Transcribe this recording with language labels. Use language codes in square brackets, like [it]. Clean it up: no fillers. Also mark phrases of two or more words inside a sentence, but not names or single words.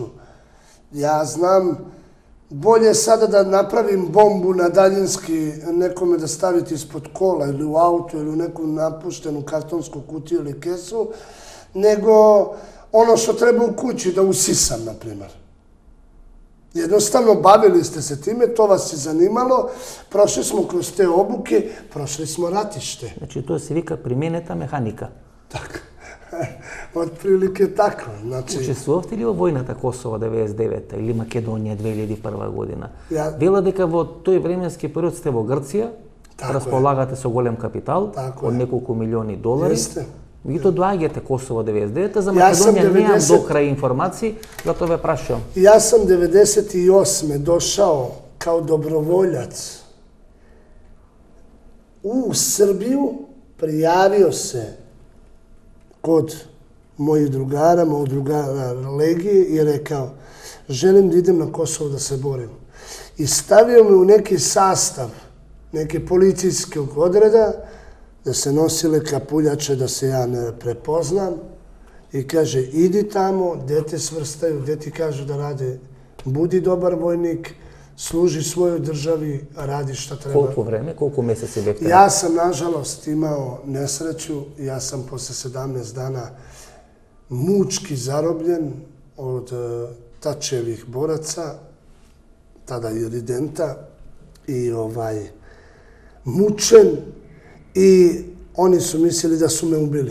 [sr] Ja znam, bolje sada da napravim bombu na daljinski, nekome da staviti ispod kola ili u auto ili u neku napuštenu kartonsku kutiju ili kesu, nego ono što treba u kući da usisam, na primjer. Jednostavno, bavili ste se time, to vas je zanimalo, prošli smo kroz te obuke, prošli smo ratište. [mk] Значи тоа се вика применета механика. [sr] Tako. Otprilike tako. Znači, [mk] Учествувавте ли во војната Косово 99 или Македонија 2001 година? [sr] Ја- [mk] Вела дека во тој временски период сте во Грција, Така е. располагате со голем капитал Така од е. неколку милиони долари. Јесте. Ви то доаѓате Косово 99, за Јас сам Македонија немам 90 до крај информации, затоа ве прашувам. [sr] ja sam 98. došao kao dobrovoljac u Srbiju, prijavio se kod mojih drugara, mojeg drugara Legije i rekao, želim da idem na Kosovo da se borim. I stavio me u neki sastav, neke policijskog odreda, da se nosile kapuljače, da se ja ne prepoznam. I kaže, idi tamo, gde te svrstaju, gde ti kažu da rade, budi dobar vojnik, služi svojoj državi, radi šta treba. [mk] Колку време, колку месеци бевте? [sr] Ja sam, nažalost, imao nesreću. Ja sam posle 17 dana mučki zarobljen od Tačevih boraca, tada i Ridenta, i mučen, i oni su mislili da su me ubili.